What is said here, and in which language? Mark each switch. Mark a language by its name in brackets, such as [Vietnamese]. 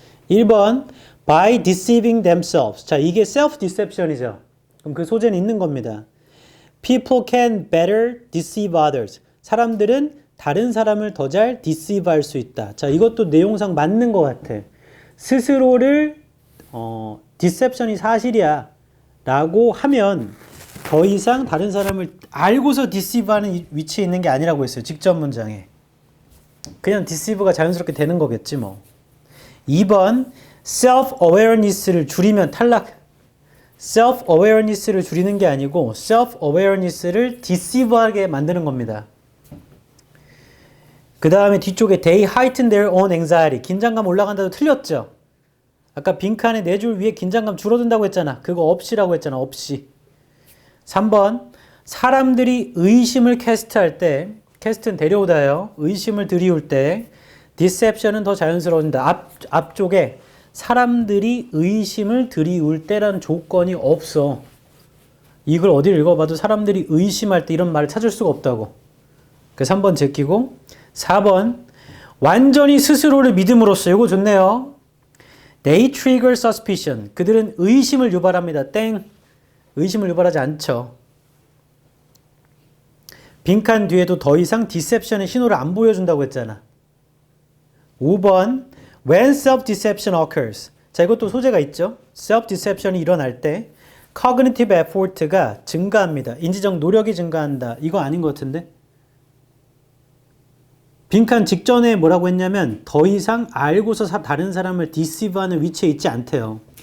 [English] 1번 by deceiving themselves. [Korean] 자, 이게 self deception이죠. 그럼 그 소재는 있는 겁니다. [English] People can better deceive others. [Korean] 사람들은 다른 사람을 더 잘 deceive 할 수 있다. 자, 이것도 내용상 맞는 것 같아. 스스로를 deception이 사실이야 라고 하면 더 이상 다른 사람을 알고서 deceive 하는 위치에 있는 게 아니라고 했어요. 직접 문장에. 그냥 deceive가 자연스럽게 되는 거겠지 뭐. 2번 self-awareness를 줄이면 탈락. self-awareness를 줄이는 게 아니고 self-awareness를 deceive하게 만드는 겁니다. 그 다음에 뒤쪽에 [English] they heighten their own anxiety. [Korean] 긴장감 올라간다도 틀렸죠? 아까 빈칸에 4줄 위에 긴장감 줄어든다고 했잖아. 그거 없이라고 했잖아. 없이. 3번 사람들이 의심을 캐스트할 때, 캐스트는 데려오다요. 의심을 들이울 때 deception은 더 자연스러워진다. 앞쪽에 사람들이 의심을 들이울 때라는 조건이 없어. 이걸 어디 읽어봐도 사람들이 의심할 때 이런 말을 찾을 수가 없다고. 그래서 3번 제끼고 4번 완전히 스스로를 믿음으로써. 이거 좋네요. [English] They trigger suspicion. [Korean] 그들은 의심을 유발합니다. 땡. 의심을 유발하지 않죠. 빈칸 뒤에도 더 이상 deception의 신호를 안 보여준다고 했잖아. [English] 5번 when self-deception occurs. [Korean] 자, 이것도 소재가 있죠. self-deception이 일어날 때 cognitive effort가 증가합니다. 인지적 노력이 증가한다. 이거 아닌 것 같은데? 빈칸 직전에 뭐라고 했냐면 더 이상 알고서 다른 사람을 deceive하는 위치에 있지 않대요.